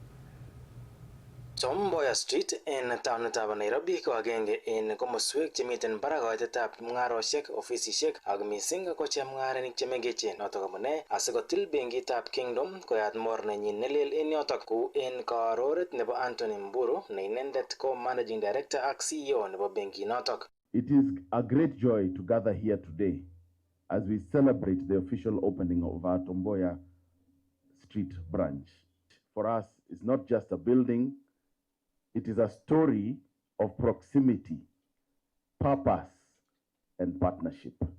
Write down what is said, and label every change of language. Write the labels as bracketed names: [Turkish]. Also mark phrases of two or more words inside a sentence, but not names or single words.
[Kalenjin] Tom Mboya Street en taonitab Nairobi ko agenge en komoswek chemiten barak koitetab mung'aroshek, ofisishek ak missing ko chemung'arenik chemengechen. Notok amune asikotil benkitab Kingdom koyat mornenyin nelel en yotok kou en karoret nebo Anthony Mburu ne inendet ko Managing Director ak CEO nebo benkinotok. [English] It is a great joy to gather here today as we celebrate the official opening of our Tom Mboya Street branch. For us, it's not just a building. It is a story of proximity, purpose, and partnership.